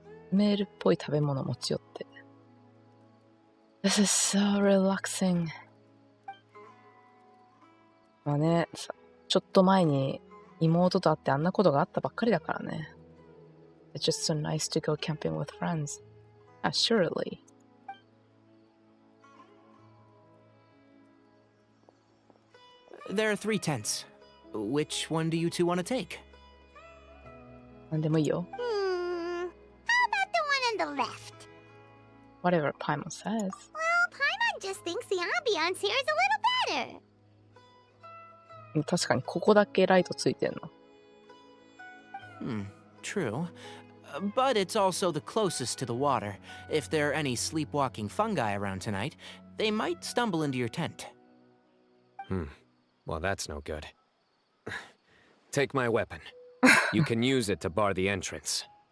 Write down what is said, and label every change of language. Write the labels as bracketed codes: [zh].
[ja] スメールっぽい食べ物持ち寄って。 [en] This is so relaxing. [ja] まあね、ちょっと前に妹と会ってあんなことがあったばっかりだからね。 [en] It's just so nice to go camping with friends. Surely. There are 3 tents. Which one do you two want to take? [ja] なんでもいいよ。 [en] How about the one on the left? Whatever Paimon says. Well, Paimon just thinks the ambiance here is a little better. [ja] 確かにここだけライトついてんの。 [en] True. But it's also the closest to the water. If there are any sleepwalking fungi around tonight, they might stumble into your tent. Well, that's no good. Take my weapon. You can use it to bar the entrance.